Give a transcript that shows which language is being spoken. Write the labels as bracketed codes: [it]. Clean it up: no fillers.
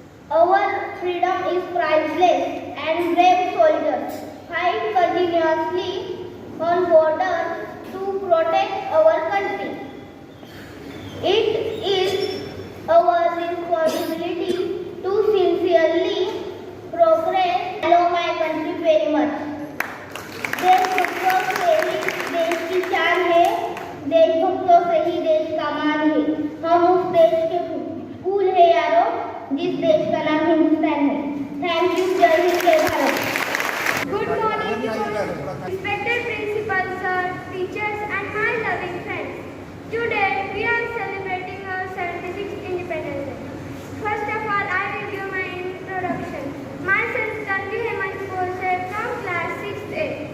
[en] Our freedom is priceless and brave soldiers fight continuously on borders to protect our country. It is our responsibility to sincerely progress. Hello my country very much. [hi] देशभक्तों से ही देश की शान है, देशभक्तों से ही देश का मान है। हम उस देश के फूल है यारों, जिस देश का नाम हिंदुस्तान है। [en] thank you, [hi] जय हिंद, जय Bharat. [en] Good morning to all respected principals, sir, teachers and my loving friends. Today we are celebrating our 76th Independence Day. First of all, I will give my introduction. Myself, Tanvi Hemant Bose from class 6A.